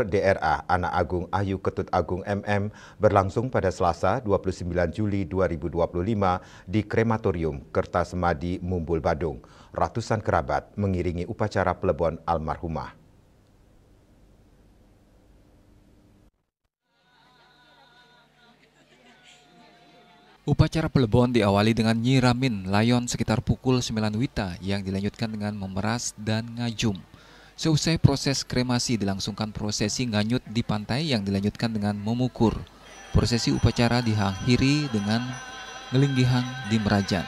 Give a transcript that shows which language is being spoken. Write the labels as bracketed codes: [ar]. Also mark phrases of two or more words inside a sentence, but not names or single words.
[id] DRA Anak Agung Ayu Ketut Agung MM berlangsung pada Selasa 29 Juli 2025 di Krematorium Kertasemadi, Mumbul, Badung. Ratusan kerabat mengiringi upacara pelebon almarhumah. Upacara pelebon diawali dengan nyiramin layon sekitar pukul 9 WITA yang dilanjutkan dengan memeras dan ngajum. Seusai proses kremasi dilangsungkan prosesi nganyut di pantai yang dilanjutkan dengan memukur. Prosesi upacara diakhiri dengan ngelinggihang di Merajan.